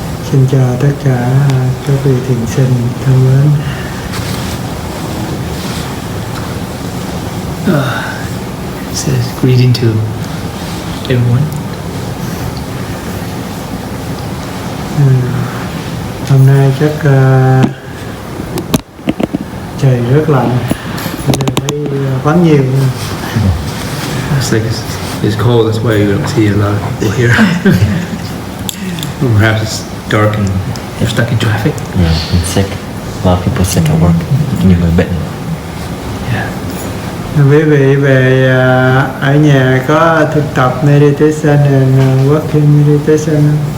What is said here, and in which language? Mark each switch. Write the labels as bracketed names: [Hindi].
[Vietnamese] Xin chào tất cả các vị thiền sinh thân mến. [English] Says greeting to everyone. [Vietnamese] Hôm nay chắc trời rất lạnh, nên thấy vắng nhiều. [English] It's like it's cold, that's why you don't see a lot of people here. Perhaps it's dark and you're stuck in traffic. Yeah, and sick. A lot of people sick at work. [Vietnamese] Nhiều người bệnh. [English] Yeah. [Vietnamese] Quý vị về ở nhà có thực tập [English] meditation and working meditation [Vietnamese] không?